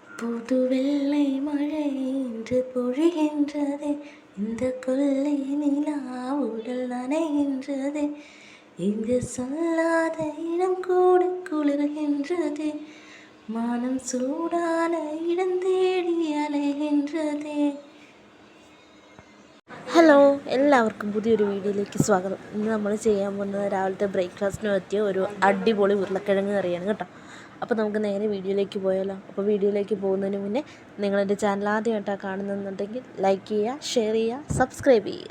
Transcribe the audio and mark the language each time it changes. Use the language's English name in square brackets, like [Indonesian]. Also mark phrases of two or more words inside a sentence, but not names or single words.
[Tamil] புது வெள்ளை மழை இன்று பொழிகின்றது, இந்த கொள்ளை நிலா உடல் நனைகின்றது, இங்கு சொல்லாத இடம் கூட குளிர்கின்றது, மனம் சூடான இடம் தேடி അലയുகின்றது. [Malayalam] ഹലോ, എല്ലാവർക്കും പുതിയൊരു വീഡിയോയിലേക്ക് സ്വാഗതം. ഇന്ന് നമ്മൾ ചെയ്യാൻ പോകുന്നത് രാവിലത്തെ ബ്രേക്ക്ഫാസ്റ്റിന് പറ്റിയ ഒരു അടിപൊളി ഉരുളക്കിഴങ്ങ് കറിയാണ് കേട്ടോ. അപ്പോൾ നമുക്ക് നേരെ വീഡിയോയിലേക്ക് പോയാലോ. അപ്പോൾ വീഡിയോയിലേക്ക് പോകുന്നതിന് മുന്നേ നിങ്ങളെൻ്റെ ചാനൽ ആദ്യമായിട്ടാണ് കാണുന്നതെന്നുണ്ടെങ്കിൽ ലൈക്ക് ചെയ്യുക, ഷെയർ ചെയ്യുക, സബ്സ്ക്രൈബ് ചെയ്യുക.